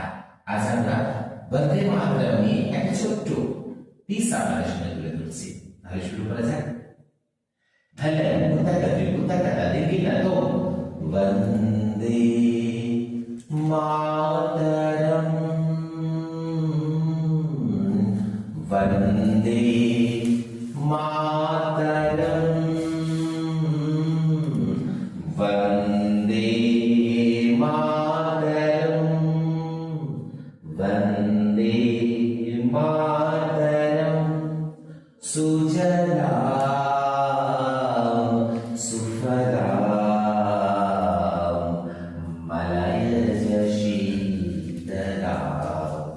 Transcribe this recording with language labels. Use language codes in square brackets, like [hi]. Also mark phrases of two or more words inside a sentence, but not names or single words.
[bn] আজ আমরা বন্দে মাতরম নিয়ে একটা ছোট্ট পিস আপনাদের সামনে তুলে ধরছি। তাহলে শুরু করা যাক। ধলন মুতাকাদ্দি মুতাকাদা দিনা [sa] তো বন্দে মাতরম वन्दे मातरम् वन्दे मातरम् वन्दे मातरम् सुजलां सुफलां मलयज शीतलां